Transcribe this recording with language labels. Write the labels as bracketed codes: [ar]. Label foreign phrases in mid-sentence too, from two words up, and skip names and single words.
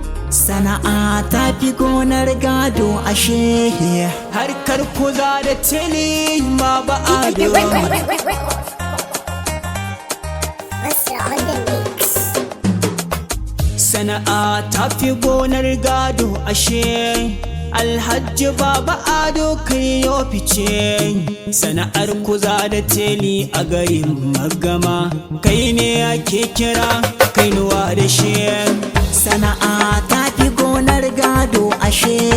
[ha] Sana'a ta fi gonar gado ashe. Harkar kuza da tili, Baba Ado. [en] Wait, wait, wait, wait, wait, wait, wait. What's on the mix? [ha] Sana'a ta fi gonar gado ashe. Alhaji Baba Ado kai yo fice. Sana'ar kuza da teli a garin Magama. Kai ne ake kira kainuwa da shi. Sana'a ta fi gonar gado ashe.